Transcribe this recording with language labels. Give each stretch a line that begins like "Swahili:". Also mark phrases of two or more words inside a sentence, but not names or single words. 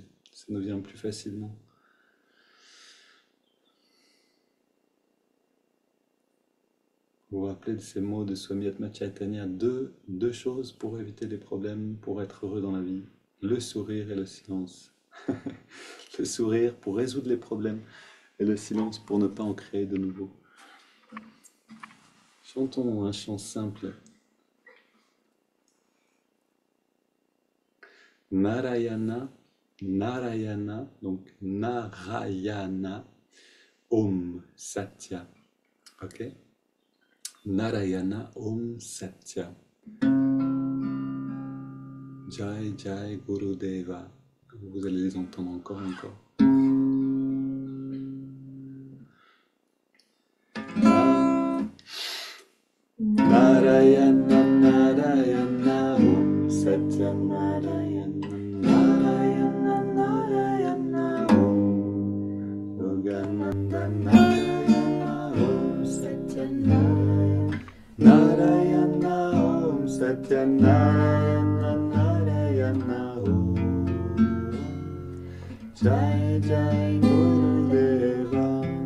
French: Ça nous vient plus facilement. Vous vous rappelez de ces mots de Swami Atma Chaitanya, deux choses pour éviter les problèmes, pour être heureux dans la vie, le sourire et le silence. Le sourire pour résoudre les problèmes et le silence pour ne pas en créer de nouveaux. Chantons un chant simple.
Sanskrit: Narayana, Narayana, donc Narayana, Om Satya. Ok? Narayana Om Satya. Jai Jai Gurudeva.
French: Vous allez les entendre encore.
Sanskrit: Narayana Narayana Om Satya Narayana Narayana Narayana Om Yogananda Narayana Om Satya Narayana Narayana Om Satya Narayana Narayana Om Jai Jai Gurudeva.